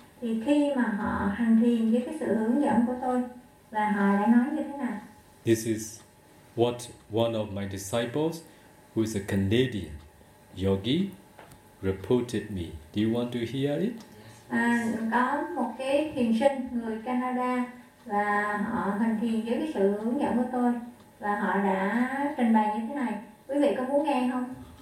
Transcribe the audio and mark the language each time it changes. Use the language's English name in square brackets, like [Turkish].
[Vietnamese] Thì khi mà họ hành thiền với cái sự hướng dẫn của tôi, và họ đã nói như thế nào? [English] This is what one of my disciples, who is a Canadian yogi, reported me. Do you want to hear it? [Vietnamese] Có một cái thiền sinh người Canada và họ hành thiền với cái sự hướng dẫn của tôi và họ đã trình bày như thế này. Quý vị có muốn nghe không?